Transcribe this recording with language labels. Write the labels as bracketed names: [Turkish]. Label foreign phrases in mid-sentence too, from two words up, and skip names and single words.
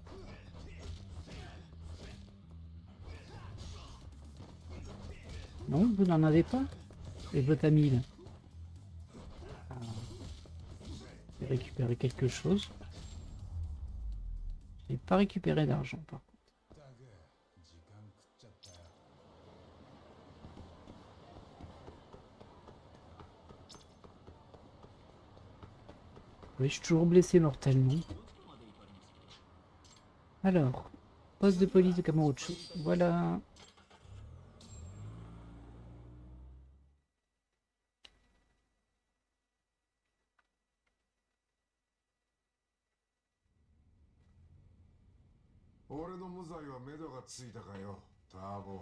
[French] Non, vous n'en avez pas? Et votre ami là? Ah, j'ai récupéré quelque chose. J'ai pas récupéré d'argent par contre. [Japanese] 時間食っちゃったよ。 [French] Oui, je suis toujours blessé mortellement. Alors, poste de police de Kamurocho. Voilà. [Japanese] 俺の無罪は目処がついたかよ、ターボ。